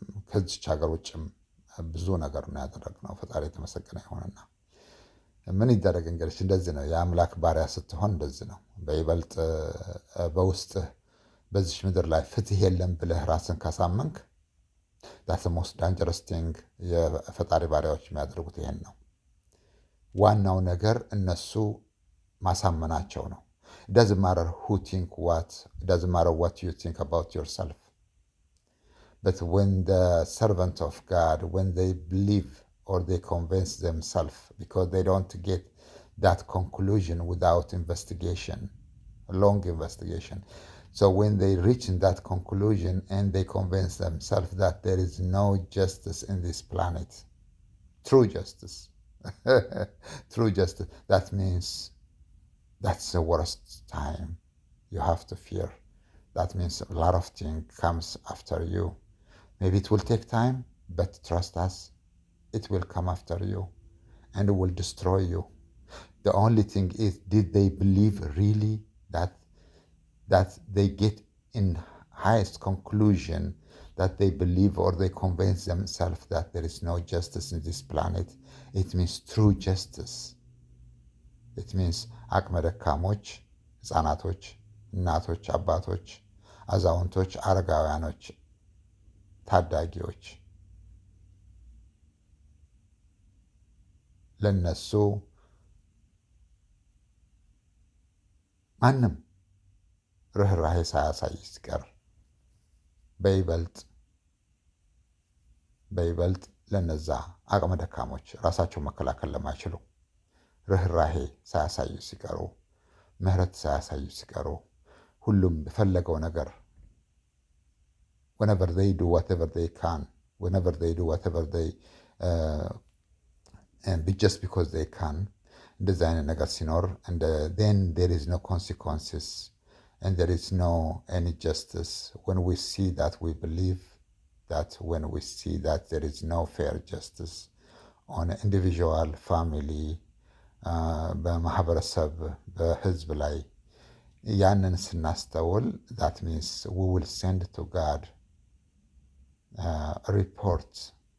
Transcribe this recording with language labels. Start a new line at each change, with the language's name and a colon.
Amharic: ከዚች ሀገር ውጭም ብዙ ነገር ነው ያደረግነው። ፈጣሪ የተመሰገነ ይሆንና ምን ይደረግ እንግዲህ እንደዚህ ነው። የአምላክ ባሪያ ስትሆን እንደዚህ ነው። በይበልጥ በውስጥህ በዚች ምድር ላይ ፍትህ የለም ብለህ ራስን ካሳመንክ
English: ዳትስ ሞስት ዳንጀረስ ቲንግ።
Amharic: የፈጣሪ ባሪያዎች የሚያደርጉት ይሄን ነው። ዋናው ነገር እነሱ ማሳመናቸው ነው።
English: doesn't matter who think what, doesn't matter what you think about yourself. But when the servant of God, when they believe or they convince themselves, because they don't get that conclusion without investigation, a long investigation. So when they reach in that conclusion and they convince themselves that there is no justice in this planet, true justice, true justice, that means that's the worst time you have to fear. That means a lot of things comes after you. Maybe it will take time, but trust us, it will come after you and it will destroy you. The only thing is, did they believe really that they get in highest conclusion that they believe or they convince themselves that there is no justice in this planet? It means true justice. It means
Amharic: አቅመ ደካሞች፣ ህፃናቶች፣ እናቶች፣ አባቶች፣ አዛውንቶች፣ አረጋውያኖች፣ ታዳጊዎች ለነሱ ማንም ርኅራሄ ሳያሳይ ሲቀር በይበልጥ ለነዛ አቅመ ደካሞች ራሳቸው መከላከል ለማይችሉ ርኅራሄ ሳያሳዩ ሲቀሩ፣ ምህረት ሳያሳዩ ሲቀሩ፣ ሁሉም በፈለገው ነገር
English: whenever they do whatever they can, whenever they do whatever they and just because they can,
Amharic: እንደዚህ አይነት ነገር ሲኖር
English: then there is no consequences and there is no any justice. When we see that, we believe that when we see that there is no fair justice on individual, family,
Amharic: በማህበረሰብ በህዝብ ላይ ያንን ስናስተውል
English: that means we will send to God a report.